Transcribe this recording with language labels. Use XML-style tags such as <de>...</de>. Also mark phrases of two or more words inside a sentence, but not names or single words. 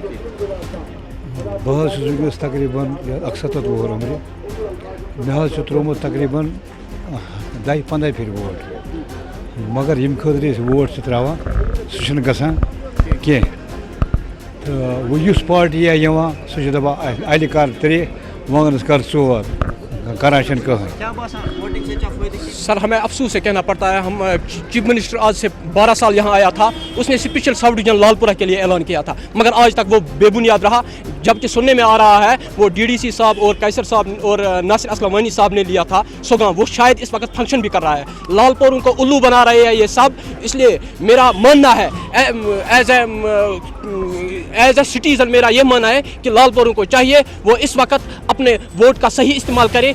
<ks>بہٕ حظ چھُس وٕنکٮ۪س تقریٖباً 71 وُہُر عمرِ مےٚ حظ چھُ ترٛوومُت تقریٖباً 10-15 پھِرِ ووٹ مگر ییٚمہِ خٲطرٕ أسۍ ووٹ چھِ ترٛاوان سُہ چھُنہٕ گژھان کینٛہہ تہٕ وۄنۍ یُس پارٹی یِوان سُہ چھُ دَپان اَلہِ کر 3 وانٛگنَس کر 4 کران چھِنہٕ کٕہٕنۍ.</ks> <ur>سر ہمیں افسوس سے کہنا پڑتا ہے ہم چیف منسٹر آج سے 12 سال یہاں آیا تھا اس نے اسپیشل سب ڈویژن لال پورہ کے لیے اعلان کیا تھا مگر آج تک وہ بے بنیاد رہا جبکہ سننے میں آ رہا ہے وہ ڈی ڈی سی صاحب اور قیصر صاحب اور ناصر اسلم وانی صاحب نے لیا تھا سوگان وہ شاید اس وقت فنکشن بھی کر رہا ہے لال پوروں کو الو بنا رہے ہیں یہ سب اس لیے میرا ماننا ہے</ur> <en>as a citizen</en> <ur>میرا یہ ماننا ہے کہ لال پوروں کو چاہیے وہ اس وقت اپنے ووٹ کا صحیح استعمال کرے.</ur>